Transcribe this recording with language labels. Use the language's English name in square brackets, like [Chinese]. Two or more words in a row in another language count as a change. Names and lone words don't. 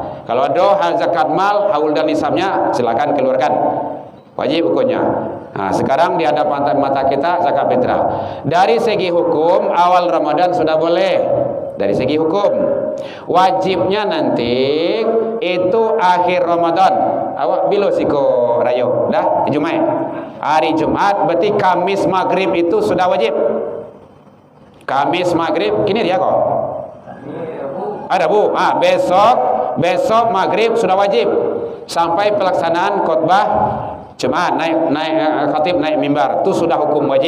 [Indonesian] Kalau ada zakat mal, haul dan nisabnya silakan keluarkan. Wajib hukumnya. Nah, sekarang di hadapan mata kita zakat fitrah. Dari segi hukum awal Ramadan sudah boleh. Dari segi hukum. Wajibnya nanti itu akhir Ramadan. [Minangkabau] Awak bilo siko rayo. Dah, [Indonesian] Jumat. Hari Jumat berarti Kamis maghrib itu sudah wajib. Kamis maghrib, kini dia kok. Ada bu, besok maghrib sudah wajib sampai pelaksanaan khutbah Jumat naik khatib naik mimbar itu sudah hukum wajib.